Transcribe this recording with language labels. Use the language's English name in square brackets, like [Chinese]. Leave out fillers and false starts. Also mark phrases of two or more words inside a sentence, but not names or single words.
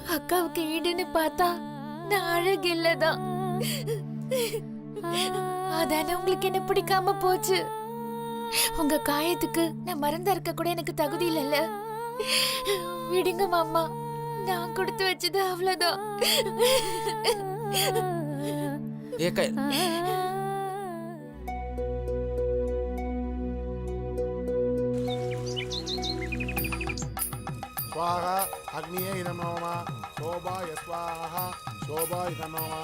[Tamil] அக்காவுக்கு ஈடுன்னு பார்த்தா நான் அழகில்லதான். அதானே உங்களுக்கு என்ன பிடிக்காம போச்சு. உங்க காயத்துக்கு நான் மறந்தா இருக்க கூட எனக்கு தகுதி இல்லைல்ல. விடுங்க மாமா, நான் கொடுத்து வச்சது அவ்வளவுதான். [Sanskrit] स्वाहा अग्निये इदं नमः शोभाय स्वाहा शोभाय इदं नमः